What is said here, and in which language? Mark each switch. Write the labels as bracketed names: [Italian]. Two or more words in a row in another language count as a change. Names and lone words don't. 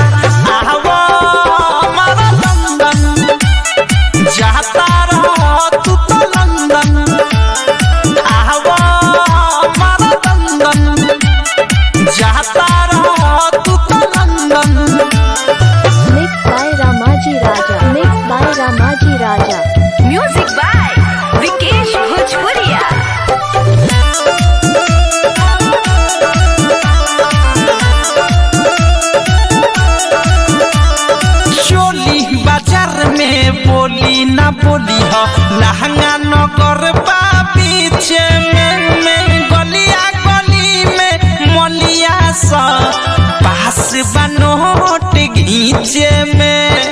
[Bhojpuri] आवा हमारा लंदन जाता रह तू तो लंदन, आवा हमारा लंदन जाता रह तू तो लंदन। [English] Mixed by Ramaji Raja. Mixed by Ramaji Raja. Music by Vikesh Bhojpuria. [Bhojpuri] चोली बाजार में बोली ना बोली हो, लहंगा नगर बा पीछे में गलिया गली में मलिया सा पास बनोट घीचे में।